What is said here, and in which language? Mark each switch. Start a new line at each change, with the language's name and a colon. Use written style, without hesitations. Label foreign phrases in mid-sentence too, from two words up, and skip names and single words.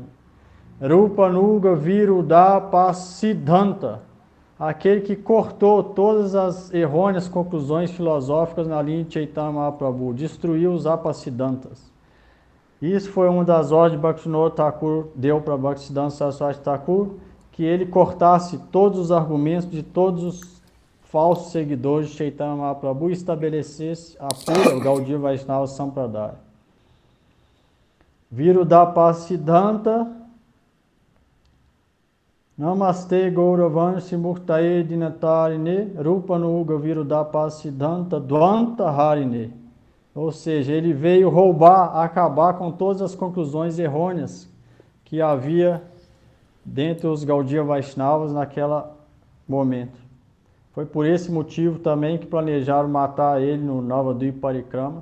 Sanskrit: Rupa Nuga Virudapasiddhanta,
Portuguese: aquele que cortou todas as errôneas conclusões filosóficas na linha de Chaitanya Mahaprabhu, destruiu os Apasiddhantas. Isso foi uma das ordens que Bhaktivinoda Thakur deu para Bhaktisiddhanta Saraswati Thakur, que ele cortasse todos os argumentos de todos os falsos seguidores de Chaitanya Mahaprabhu e estabelecesse a pura, o Gaudiya Vaishnava Sampradaya.
Sanskrit: Virudapasiddhanta Namaste Gauravani Simurtaye Dinatarine Rupanuga Virudapasiddhanta Dvanta Harine.
Portuguese: Ou seja, ele veio roubar, acabar com todas as conclusões errôneas que havia dentre os Gaudiya Vaishnavas naquele momento. Foi por esse motivo também que planejaram matar ele no Navadvipa Parikrama.